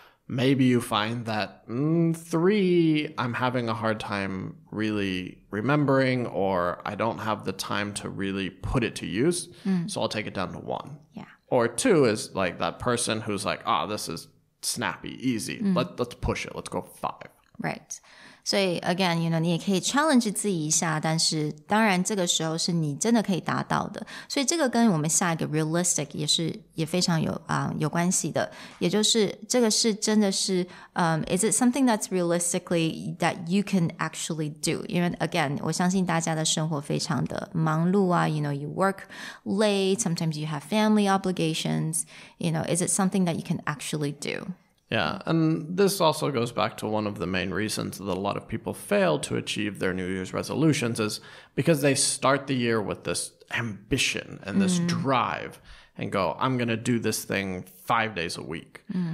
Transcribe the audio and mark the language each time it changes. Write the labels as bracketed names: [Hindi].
[English] maybe you find that 3, I'm having a hard time really remembering, or I don't have the time to really put it to use, so I'll take it down to 1. Yeah. Or 2 is like that person who's like, this is snappy, easy. Let's push it. Let's go 5. Right. [Chinese] 所以 again, 你也可以 challenge 自己一下，但是当然这个时候是你真的可以达到的。所以这个跟我们下一个 realistic 也非常有关系的，也就是这个是真的是 [English] is it something that's realistically that you can actually do? [Chinese] 因为 [English] again, [Chinese] 我相信大家的生活非常的忙碌啊， [English] you work late, sometimes you have family obligations, is it something that you can actually do? Yeah, and this also goes back to one of the main reasons that a lot of people fail to achieve their New Year's resolutions is because they start the year with this ambition and this drive and go, I'm going to do this thing 5 days a week.